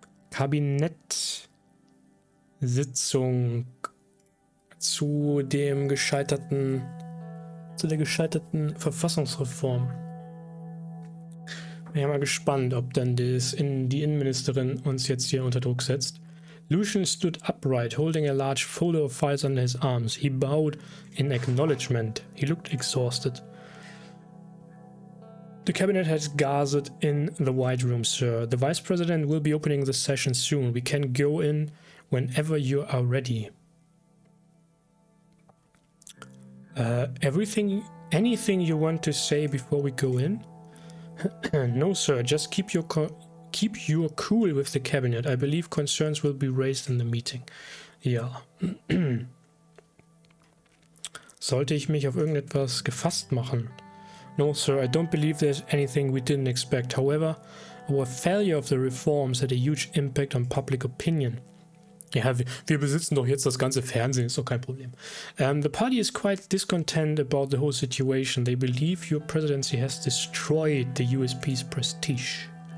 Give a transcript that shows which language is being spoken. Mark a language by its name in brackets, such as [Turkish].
[German] Kabinettsitzung zu der gescheiterten Verfassungsreform. Ich bin mal gespannt, ob dann die Innenministerin uns jetzt hier unter Druck setzt. [English] Lucian stood upright, holding a large folder of files under his arms. He bowed in acknowledgement. He looked exhausted. The cabinet has gathered in the White Room, sir. The Vice President will be opening the session soon. We can go in whenever you are ready. Anything you want to say before we go in? No, sir. Just keep your cool with the cabinet. I believe concerns will be raised in the meeting. [German] Ja. Sollte ich mich auf irgendetwas gefasst machen? [English] No, sir, I don't believe there's anything we didn't expect. However, our failure of the reforms had a huge impact on public opinion. [German] Ja, wir besitzen doch jetzt das ganze Fernsehen, ist doch kein Problem. [English] The party is quite discontent about the whole situation. They believe your presidency has destroyed the USP's prestige.